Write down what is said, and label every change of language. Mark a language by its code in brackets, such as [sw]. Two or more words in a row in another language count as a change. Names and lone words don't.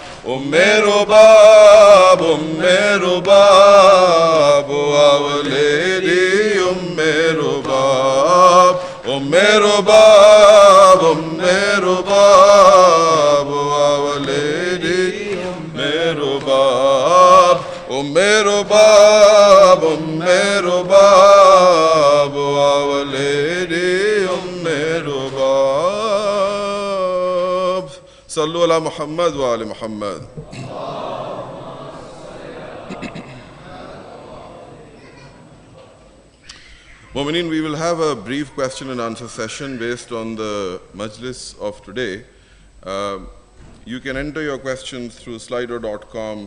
[en] O Mero Bab, O Mero Bab, O Our Lady, O Mero Bab, O Mero Bab, O Mero Bab, O Our Lady, O Mero Bab, O Mero Bab, O Mero Bab, O Our Lady, O Mero Bab. [ar] صلوا على محمد وآل محمد. [en] Mu'mineen, we will have a brief question and answer session based on the Majlis of today. You can enter your questions through slido.com.